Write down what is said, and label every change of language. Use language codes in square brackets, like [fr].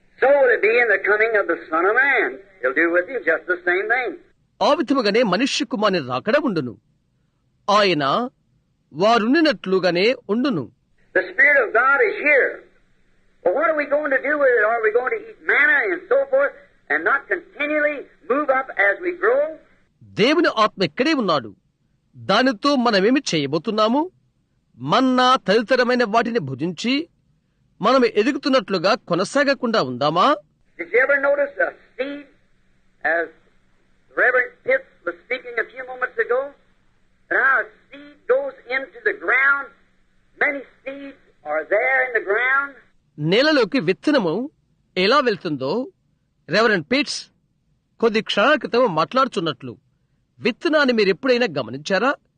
[en] So will it be in the coming of the Son of Man. He'll do with him just the same thing. [te] ఆ విధముగానే మనుష్య కుమారుని రాకడ ఉండును. ఆయన వారుండినట్లుగానే ఉండును. [en] The Spirit of God is here. But what are we going to do with it? Are we going to eat manna and so forth and not continually move up as we grow? [te] దేవుని ఆత్మ ఇక్కడే ఉన్నాడు. దానితో మనమేమి చేయబోతున్నాము? మన్నా తదితరమైన వాటిని భుజించి మనం ఎదుగుతున్నట్లుగా కొనసాగకుండా ఉందామా? [en] Did you ever notice a seed, as Reverend Pitts was speaking a few moments ago, that how a seed goes into the ground, many seeds are there in the ground? [te] నేలలోకి విత్తనము ఎలా వెళ్తుందో రెవరెండ్ పిట్స్ కొద్ది క్షణాల క్రితం మాట్లాడుచున్నట్లు విత్తనాన్ని మీరు ఎప్పుడైనా గమనించారా?